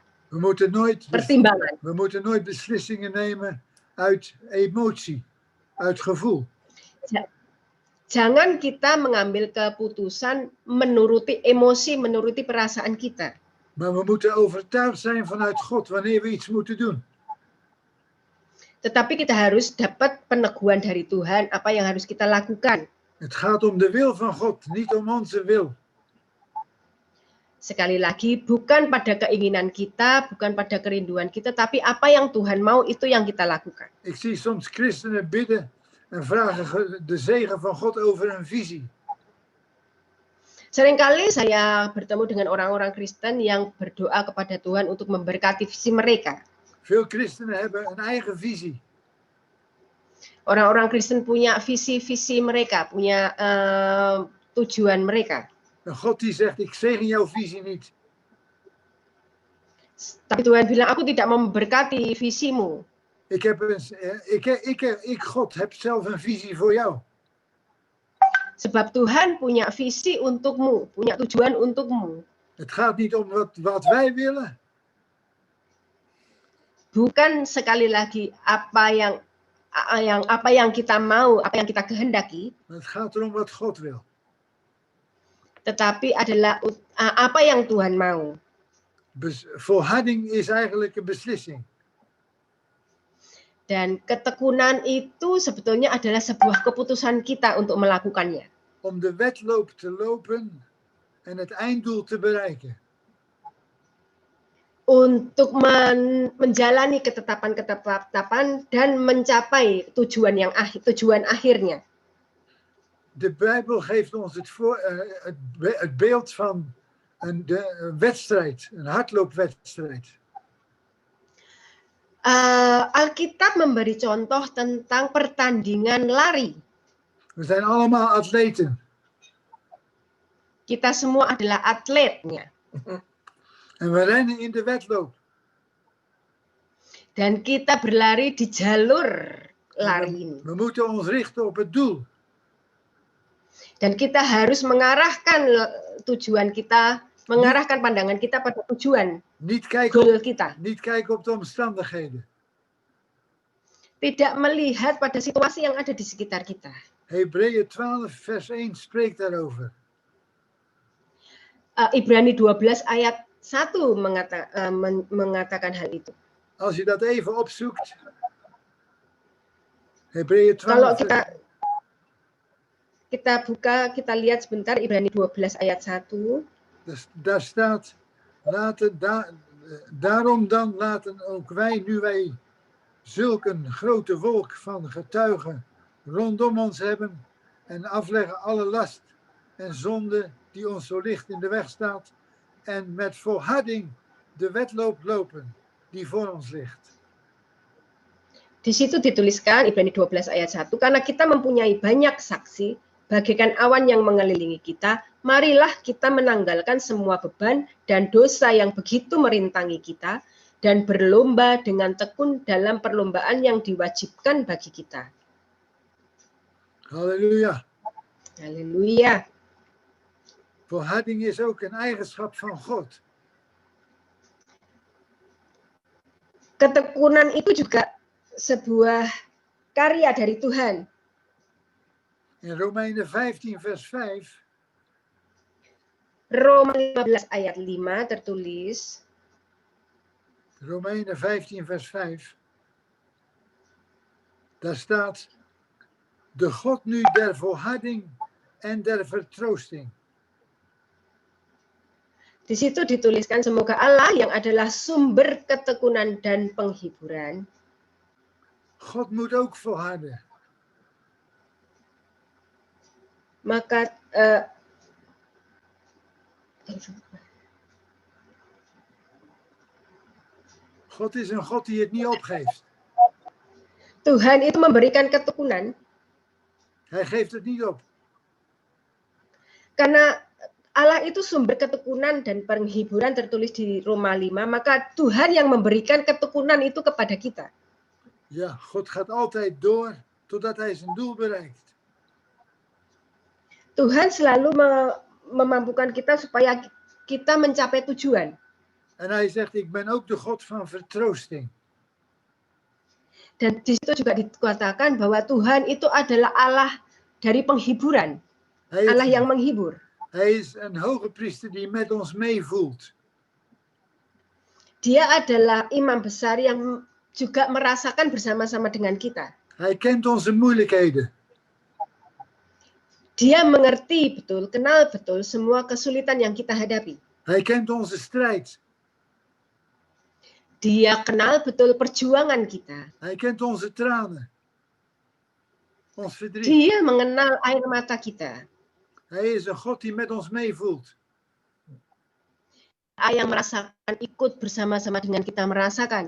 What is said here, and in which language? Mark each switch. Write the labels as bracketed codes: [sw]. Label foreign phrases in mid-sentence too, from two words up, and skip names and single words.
[nl] We moeten nooit beslissingen nemen uit emotie, uit gevoel. [id] Jangan kita mengambil keputusan menuruti emosi, menuruti perasaan kita. [nl] Maar we moeten overtuigd zijn vanuit God wanneer we iets moeten doen. [id] Tetapi kita harus dapat peneguhan dari Tuhan apa yang harus kita lakukan. [nl] Het gaat om de wil van God, niet om onze wil. [id] Sekali lagi, bukan pada keinginan kita, bukan pada kerinduan kita, tapi apa yang Tuhan mau itu yang kita lakukan. [nl] Ik zie soms christenen bidden en vragen de zegen van God over een visie. [id] Seringkali saya bertemu dengan orang-orang Kristen yang berdoa kepada Tuhan untuk memberkati visi mereka. [nl] Veel christenen hebben een eigen visie. [id] Orang-orang Kristen punya visi-visi mereka, punya tujuan mereka. [nl] En God die zegt, ik zegen jouw visie niet. [id] Tapi Tuhan bilang, aku tidak memberkati visimu. [nl] God heb zelf een visie voor jou. [id] Sebab Tuhan punya visi untukmu, punya tujuan untukmu. [nl] Het gaat niet om wat wij willen. [id] Bukan sekali lagi apa yang kita mau, apa yang kita kehendaki. [nl] Het gaat erom wat God wil. [id] Tetapi adalah apa yang Tuhan mau. [nl] Volharding is eigenlijk een beslissing. [id] Dan ketekunan itu sebetulnya adalah sebuah keputusan kita untuk melakukannya. [nl] Om de wedloop te lopen en het einddoel te bereiken. [id] Untuk menjalani ketetapan-ketetapan dan mencapai tujuan akhirnya. [nl] De Bijbel geeft ons het beeld van een wedstrijd, een hardloopwedstrijd. [id] Alkitab memberi contoh tentang pertandingan lari. [nl] We zijn allemaal atleten. [id] Kita semua adalah atletnya. [nl] En we rennen in de wedloop. [id] Dan kita berlari di jalur lari ini. [nl] We moeten ons richten op het doel. [id] Dan kita harus mengarahkan tujuan kita, mengarahkan pandangan kita pada tujuan goal kita. [nl] Niet kijken op de omstandigheden. [id] Tidak melihat pada situasi yang ada di sekitar kita. [nl] Hebreeën 12 vers 1 spreekt daarover. [id] Ibrani 12 ayat 1 mengatakan hal itu. [nl] Als je dat even opzoekt. Hebreeën 12. [id] Kalau kita buka, kita lihat sebentar Ibrani 12 ayat 1. [nl] Daar staat, daarom dan laten ook wij, nu wij zulk een grote wolk van getuigen rondom ons hebben en afleggen alle last en zonde die ons zo licht in de weg staat en met volharding de wedloop lopen die voor ons ligt. [id] Di situ dituliskan Ibrani 12 ayat 1, karena kita mempunyai banyak saksi, bagaikan awan yang mengelilingi kita, marilah kita menanggalkan semua beban dan dosa yang begitu merintangi kita, dan berlomba dengan tekun dalam perlombaan yang diwajibkan bagi kita. [nl] Halleluja. [id] Haleluya. [nl] Volharding is ook een eigenschap van God. [id] Ketekunan itu juga sebuah karya dari Tuhan. [nl] In Romeinen 15 vers 5, [id] Roma 15 ayat 5 tertulis, [nl] Romeinen 15 vers 5, daar staat, de God nu der volharding en der vertroosting. [id] di situ dituliskan semoga Allah yang adalah sumber ketekunan dan penghiburan. [nl] God moet ook volharden. [id] Maka [nl] God is een God die het niet opgeeft. [id] Tuhan itu memberikan ketekunan [nl] Hij geeft het niet op. [id] karena Allah itu sumber ketekunan dan penghiburan tertulis di Roma 5, maka Tuhan yang memberikan ketekunan itu kepada kita. [nl] Ja, God gaat altijd door totdat hij zijn doel bereikt. [id] Tuhan selalu memampukan kita supaya kita mencapai tujuan. [nl] En hij zegt, ik ben ook de God van vertroosting. [id] Dan di situ juga dikatakan bahwa Tuhan itu adalah Allah dari penghiburan, Allah yang menghibur. [nl] Hij is een hoge priester die met ons meevoelt. [id] Dia adalah imam besar yang juga merasakan bersama-sama dengan kita. [nl] Hij kent onze moeilijkheden. [id] Dia mengerti betul, kenal betul semua kesulitan yang kita hadapi. [nl] Hij kent onze strijd. [id] Dia kenal betul perjuangan kita. [nl] Hij kent onze tranen. Ons verdriet. [id] Dia mengenal air mata kita. [nl] Hij is een God die met ons meevoelt. [id] Yang merasakan, ikut bersama-sama dengan kita merasakan.